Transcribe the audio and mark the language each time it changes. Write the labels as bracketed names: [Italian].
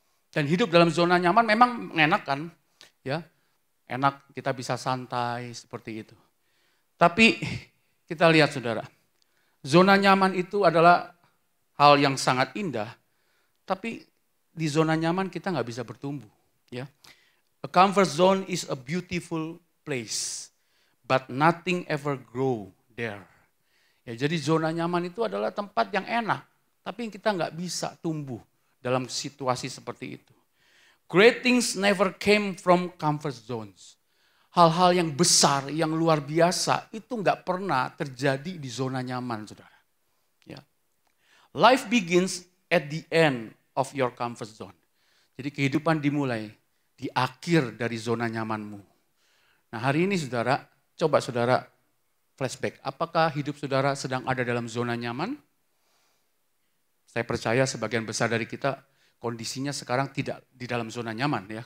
[Indonesian] Dan hidup dalam zona nyaman memang mengenakan, ya, enak kita bisa santai seperti itu. Tapi kita lihat saudara, zona nyaman itu adalah hal yang sangat indah, tapi di zona nyaman kita nggak bisa bertumbuh. Ya. [English] A comfort zone is a beautiful place, but nothing ever grow there. [Indonesian] Ya, jadi zona nyaman itu adalah tempat yang enak, tapi kita nggak bisa tumbuh dalam situasi seperti itu. [English] Great things never came from comfort zones. [Indonesian] Hal-hal yang besar, yang luar biasa itu nggak pernah terjadi di zona nyaman, saudara. Ya. [English] Life begins at the end of your comfort zone. [Indonesian] Jadi kehidupan dimulai di akhir dari zona nyamanmu. Nah, hari ini saudara, coba saudara flashback. Apakah hidup saudara sedang ada dalam zona nyaman? Saya percaya sebagian besar dari kita kondisinya sekarang tidak di dalam zona nyaman ya.